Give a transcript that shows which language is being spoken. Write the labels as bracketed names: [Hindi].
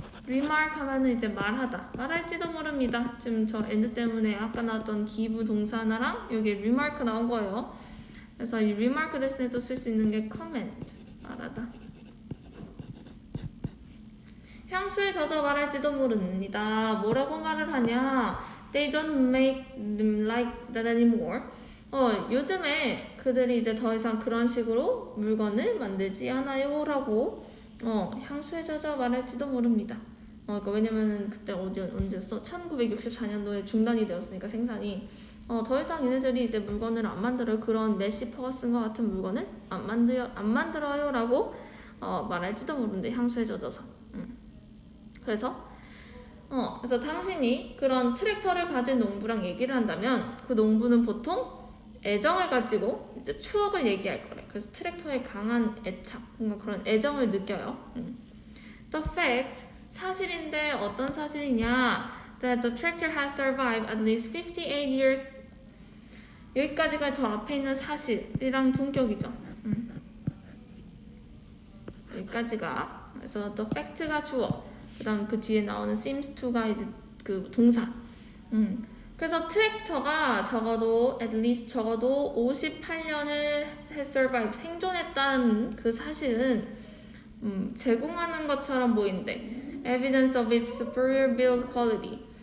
[Korean] remark 하면은 이제 말하다. 말할지도 모릅니다. 지금 저 and 때문에 아까 나왔던 give 동사 하나랑 여기 remark 나온 거예요. 그래서 이 remark 대신에 또 쓸 수 있는 게 comment. 말하다. 향수에 젖어 말할지도 모릅니다. 뭐라고 말을 하냐? [English] They don't make them like that anymore. [Korean] 요즘에 그들이 이제 더 이상 그런 식으로 물건을 만들지 않아요. 라고 향수에 젖어 말할지도 모릅니다. 그러니까 왜냐면은 그때 언제였어? 1964년도에 중단이 되었으니까 생산이 더 이상 얘네들이 이제 물건을 안 만들어요. 그런 메시 퍼거슨과 같은 물건을 안 만들어요. 라고 말할지도 모르는데 향수에 젖어서. 그래서 당신이 그런 트랙터를 가진 농부랑 얘기를 한다면 그 농부는 보통 애정을 가지고 이제 추억을 얘기할 거래. 그래서 트랙터에 강한 애착, 뭔가 그런 애정을 느껴요. [English] The fact, [Korean] 사실인데 어떤 사실이냐? [English] That the tractor has survived at least 58 years. [Korean] 여기까지가 저 앞에 있는 사실이랑 동격이죠. 여기까지가. 그래서 the fact가 주어. 그 다음 그 뒤에 나오는 seems to가 이제 그 동사. 그래서 트랙터가 적어도 58년을 survive, 생존했다는 그 사실은 제공하는 것처럼 보이는데 [English] evidence of its superior build quality.